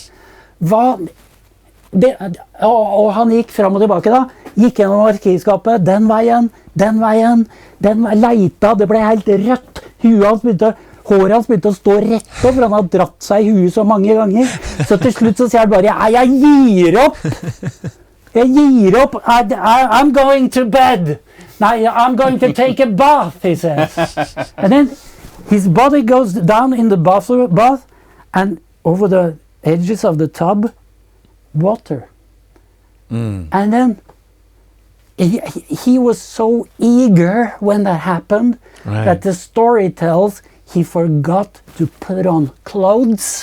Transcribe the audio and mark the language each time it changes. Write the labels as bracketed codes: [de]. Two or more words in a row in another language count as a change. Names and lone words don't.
[no] Og han gikk fram og tilbake da, gikk gjennom arkivskapet, den veien, leita, det ble helt rødt, håret hans begynte å stå rett opp, for han har dratt seg i huet så mange ganger, så til slutt så sier han bare, jeg gir opp, [en] I'm going to bed, I'm going to take a bath, he says. And then his body goes down in the bath, and over the edges of the tub, water. And then he was so eager when that happened, that the story tells he forgot to put on clothes.